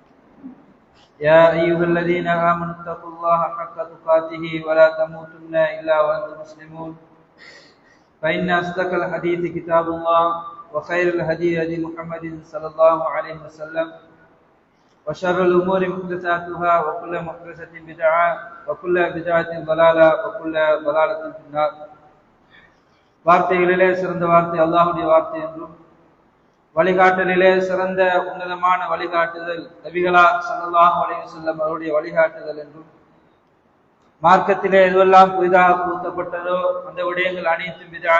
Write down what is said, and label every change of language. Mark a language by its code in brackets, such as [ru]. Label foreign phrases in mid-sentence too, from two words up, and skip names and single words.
[ar] يا أيها الذين آمنوا اتقوا الله حق تقاته ولا تموتن إلا وأنتم مسلمون فإن أصدق الحديث كتاب الله وخير الهدي هدي محمد صلى الله عليه وسلم وشر الأمور محدثاتها وكل محدثة بدعة وكل بدعة ضلالة وكل ضلالة في النار. [ta] வார்த்தைகளிலே சிறந்த வார்த்தை அல்லாஹ்வுடைய வார்த்தை என்றும் வழிகாட்டலிலே சிறந்த உன்னதமான வழிகாட்டுதல் நபிகளார் [ar] صلى الله عليه وسلم [ta] அவருடைய வழிகாட்டுதல் என்றும் மார்க்கத்திலே எதுவெல்லாம் புதிதாக புகுத்தப்பட்டதோ அந்த விடயங்கள் அனைத்தும்